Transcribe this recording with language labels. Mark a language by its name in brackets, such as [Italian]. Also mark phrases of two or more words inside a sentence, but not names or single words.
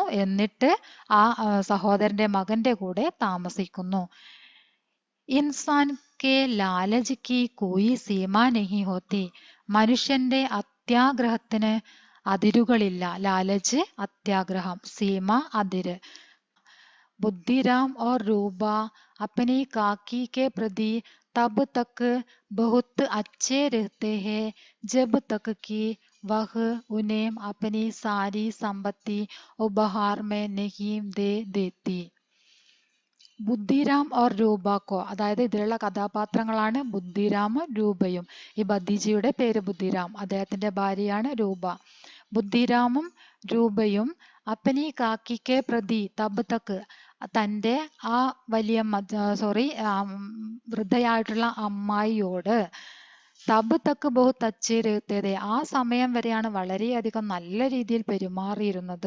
[Malayalam] എന്നിട്ട് ആ സഹോദരന്റെ മകന്റെ കൂടെ താമസിക്കുന്നു. [Hindi] इंसान के लालच की कोई सीमा नहीं होती, [Malayalam] മനുഷ്യന്റെ അത്യാഗ്രഹത്തിന് അതിരുകളില്ല. ലാലജ് അത്യാഗ്രഹം, സീമ അതിര്. [Hindi] बुद्धिराम और रूबा अपनी काकी के प्रति तब तक बहुत अच्छे रहते हैं जब तक कि वह उन्हें अपनी सारी संपत्ति उपहार में नहीं दे देती. [Malayalam] ബുദ്ധിരാം ഓർ രൂപക്കോ, അതായത് ഇതിലുള്ള കഥാപാത്രങ്ങളാണ് ബുദ്ധിരാമും രൂപയും. ഈ ഭതീജയുടെ പേര് ബുദ്ധിരാം, അദ്ദേഹത്തിന്റെ ഭാര്യയാണ് രൂപ. ബുദ്ധിരാമും രൂപയും [Hindi] अपनी काकी के प्रति तब तक, [Malayalam] തൻ്റെ ആ വൃദ്ധയായിട്ടുള്ള അമ്മായിയോട് [Hindi] तब तक बहुत अच्छे रहते थे [Malayalam] ആ സമയം വരെയാണ് വളരെയധികം നല്ല രീതിയിൽ പെരുമാറിയിരുന്നത്.